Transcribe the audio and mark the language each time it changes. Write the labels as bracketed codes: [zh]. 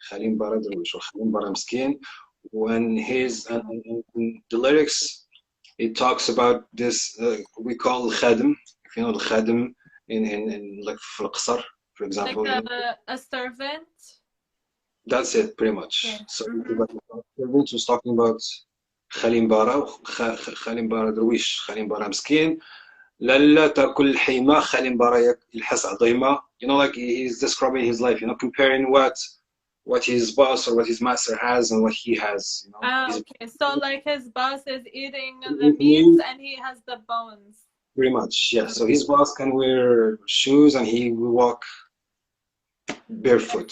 [en] Khalim Bara Darwish or Khalim Bara Miskin. When his the lyrics, it talks about this we call khadim. If you know the khadim in like [ar] في القصر, [en] for example. Like a servant. That's it, pretty much. Yeah. So servant was talking about Khalim Bara, Khalim Bara Darwish, Khalim Bara Miskin. [ar] لا تأكل الحيمة خالٍ برا يلحس عظيمة. [en] You know, like he's describing his life, you know, comparing what his boss or what his master has and what he has, you know. Okay, so like his boss is eating the meats and he has the bones. Pretty much, yeah. So his boss can wear shoes and he will walk barefoot.